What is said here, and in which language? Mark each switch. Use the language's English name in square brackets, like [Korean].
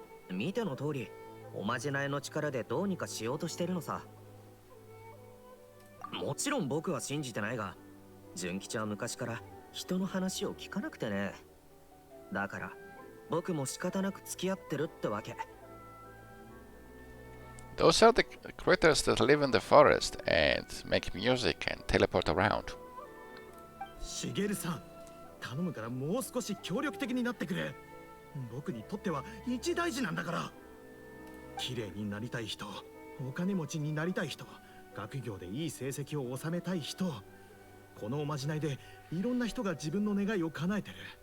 [Japanese] 見ての通りおまじないの力でどうにかしようとしてるのさ。もちろん僕は信じてないが、純吉は昔から人の話を聞かなくてね。だから僕も仕方なく付き合ってるってわけ。 [English] Those are the critters that live in the forest and make music and teleport around. [Japanese] しげるさん、頼むからもう少し協力的になってくれ。僕にとっては一大事なんだから。綺麗になりたい人、お金持ちになりたい人、学業でいい成績を収めたい人、このおまじないでいろんな人が自分の願いを叶えてる。